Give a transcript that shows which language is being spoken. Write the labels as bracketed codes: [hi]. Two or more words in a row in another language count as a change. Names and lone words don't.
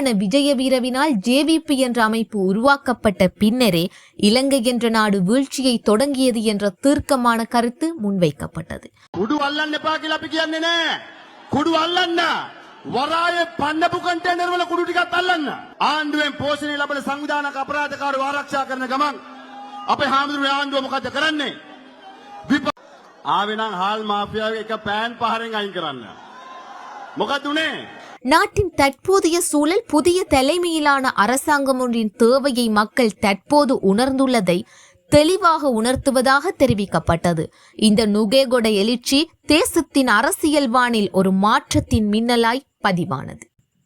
[ta] விஜயவீரவினால் ஜேவிபி என்ற அமைப்பு உருவாக்கப்பட்ட பின்னரே இலங்கை என்ற நாடு வீழ்ச்சியை தொடங்கியது என்ற தீர்க்கமான கருத்து முன்வைக்கப்பட்டது. [si] වරායේ පන්නපු කන්ටේනර් වල කුඩු ටිකක් අල්ලන්න. ආණ්ඩුවෙන් පෝෂණය ලැබෙන සංවිධානක අපරාධකාරව ආරක්ෂා කරන ගමන් අපේ හාමුදුරුවෝ ආණ්ඩුව මොකද කරන්නේ? ආවේ නම් හාල් මාෆියාවේ එක පෑන් පහරෙන් අයින් කරන්න. මොකද උනේ? [ta] நாட்டின் தற்போதைய சூழல் புதிய தலைமையிலான அரசாங்கம் ஒன்றின் தேவையை மக்கள் தற்போது உணர்ந்துள்ளதை தெளிவாக உணர்த்துவதாக தெரிவிக்கப்பட்டது. இந்த நுகேகொடை எழுச்சி தேசத்தின் அரசியல் வானில் ஒரு மாற்றத்தின் மின்னலாய் பதிவானது.